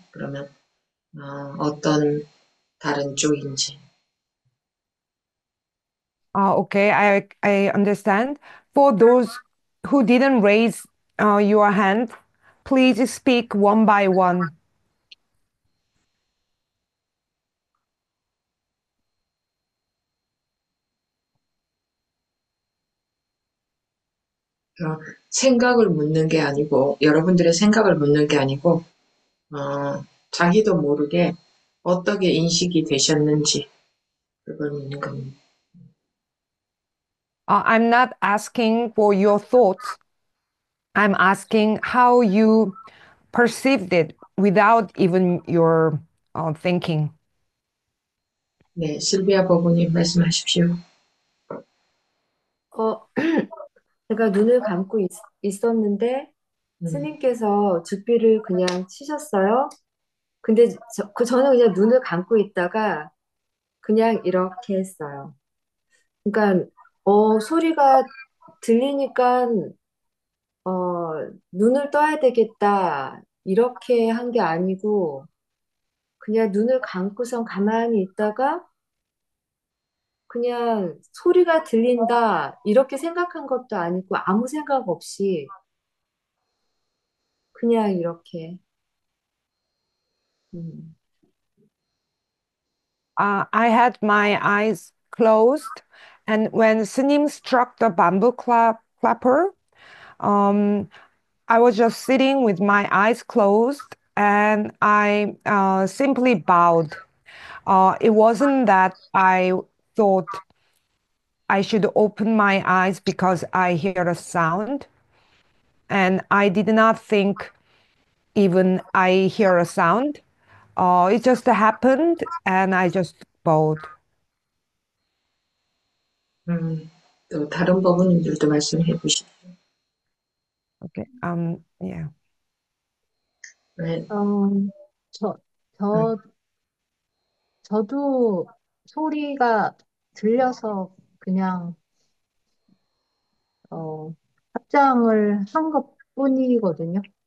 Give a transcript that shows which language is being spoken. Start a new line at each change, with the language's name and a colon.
Korean: 그러면, 어떤 다른 쪽인지.
English: Okay, I understand. For those who didn't raise your hand, please speak one by one.
Korean: 어, 생각을 묻는 게 아니고, 여러분들의 생각을 묻는 게 아니고, 자기도 모르게 어떻게 인식이 되셨는지, 그걸 묻는 겁니다.
English: I'm not asking for your thoughts. I'm asking how you perceived it without even your thinking.
Korean: 네, 실비아 버부님 말씀하십시오. 어, 제가 눈을 감고 있었는데 음, 스님께서 죽비를 그냥 치셨어요. 근데 저는 그냥 눈을 감고 있다가 그냥 이렇게 했어요. 그러니까 소리가 들리니까 눈을 떠야 되겠다 이렇게 한 게 아니고 그냥 눈을 감고선 가만히 있다가 그냥 소리가 들린다 이렇게 생각한 것도 아니고 아무 생각 없이 그냥 이렇게 음.
English: I had my eyes closed, and when Snim struck the bamboo clapper, um, I was just sitting with my eyes closed, and I simply bowed. It wasn't that I thought I should open my eyes because I hear a sound, and I did not think even I hear a sound. It just happened, and I just bowed.
Korean: 또 다른 버부님들도 말씀해 보십시오.
English: Okay. Yeah.
Korean: 네, 어, 저, 음, 저, 저도 소리가 들려서 그냥, 합장을 한 것뿐이거든요.